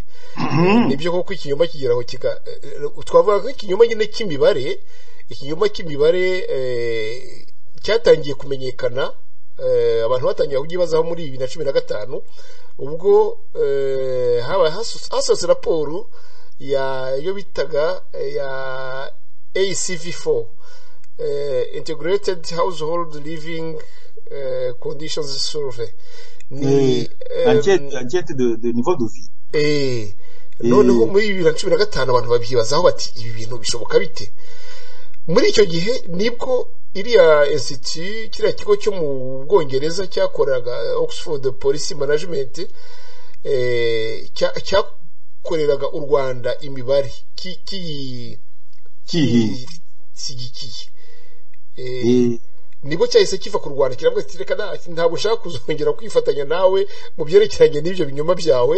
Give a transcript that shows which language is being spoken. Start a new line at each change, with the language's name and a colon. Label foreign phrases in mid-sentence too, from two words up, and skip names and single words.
Kinyarwanda: Nibyo koko ikinyoma kigeraho twavuga ko ikinyoma nyine cy'imibare, cyatangiye kumenyekana, abantu batangiye kugibazaho muri 2015 ubwo hasohotse raporo yo bitaga ya ACV4,
English: Integrated Household Living Conditions Survey,
French: ni enquête de niveau de vie.
Kinyarwanda: Noneho muri 2015 abantu babyibazaho bati ibi bintu bishoboka bite. Muri icyo gihe nibwo iriya institute, kiriya kigo cyo mu Bwongereza cyakoraga Oxford Policy Management, cyakoreraga u Rwanda imibare kiyigikiye, nibwo cyahise kiva ku Rwanda kiravuga ati reka ntabwo ushaka kuzongera kwifatanya nawe mu byerekeranye n'ibyo binyoma byawe.